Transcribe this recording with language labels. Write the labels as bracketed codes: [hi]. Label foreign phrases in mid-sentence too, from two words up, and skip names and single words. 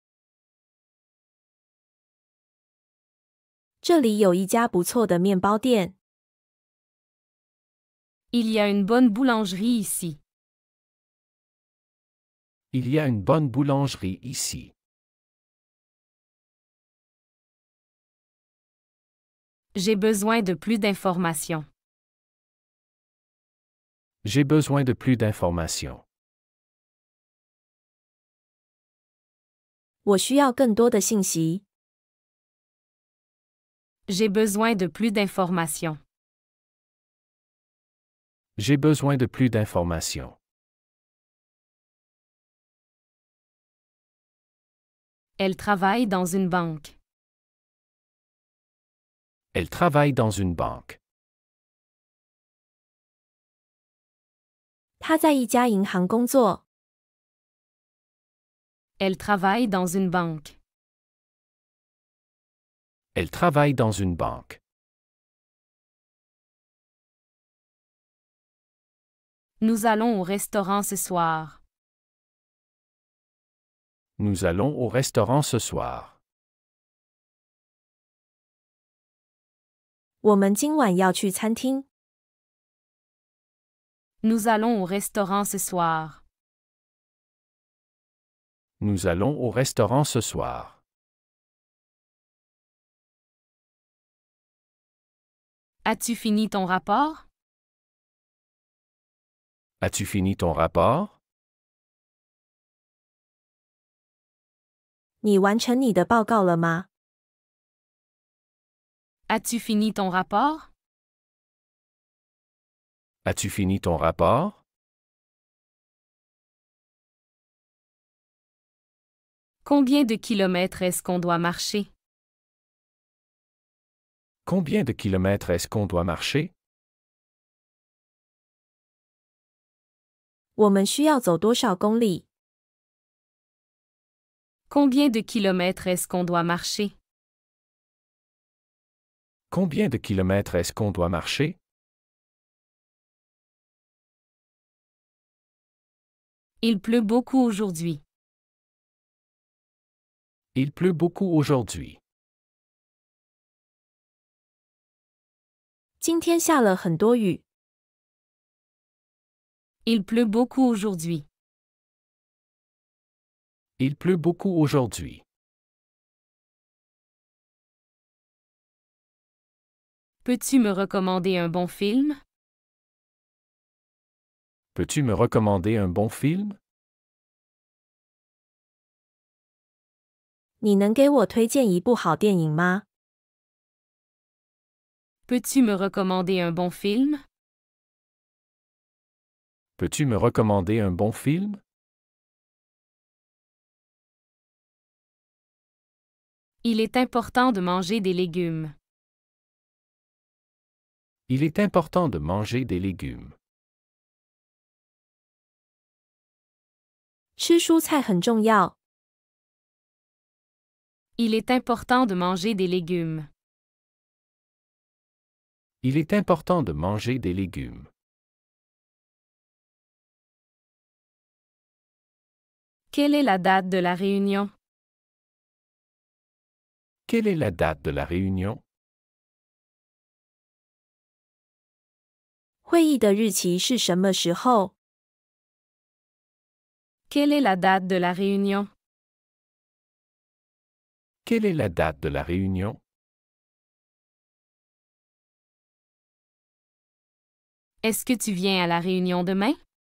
[zh] 这里有一家不错的面包店。 [fr] Il y a une bonne boulangerie ici. Il y a une bonne boulangerie ici. J'ai besoin de plus d'informations. J'ai besoin de plus d'informations. [zh] 我需要更多的信息。 [fr] J'ai besoin de plus d'informations. J'ai besoin de plus d'informations. Elle travaille dans une banque. Elle travaille dans une banque. [zh] 他在一家银行工作。 [fr] Elle travaille dans une banque. Elle travaille dans une banque. Nous allons au restaurant ce soir. Nous allons au restaurant ce soir. [zh] 我们今晚要去餐厅。 [fr] Nous allons au restaurant ce soir. Nous allons au restaurant ce soir. As-tu fini ton rapport? As-tu fini ton rapport? [zh] 你完成你的报告了吗？ [fr] As-tu fini ton rapport? As-tu fini ton rapport? Combien de kilomètres est-ce qu'on doit marcher? Combien de kilomètres est-ce qu'on doit marcher? [zh] 我们需要走多少公里？ [fr] Combien de kilomètres est-ce qu'on doit marcher? Combien de kilomètres est-ce qu'on doit marcher? Il pleut beaucoup aujourd'hui. Il pleut beaucoup aujourd'hui. [zh] 今天下了很多雨。 [fr] Il pleut beaucoup aujourd'hui. Il pleut beaucoup aujourd'hui. Peux-tu me recommander un bon film? Peux-tu me recommander un bon film? [zh] 你能给我推荐一部好电影吗？ [fr] Peux-tu me recommander un bon film? Peux-tu me recommander un bon film? Il est important de manger des légumes. Il est important de manger des légumes. [zh] 吃蔬菜很重要。 [fr] Il est important de manger des légumes. Il est important de manger des légumes. Quelle est la date de la réunion? Quelle est la date de la réunion? [zh] 会议的日期是什么时候？ [fr] Quelle est la date de la réunion? Quelle est la date de la réunion? Est-ce que tu viens à la réunion demain?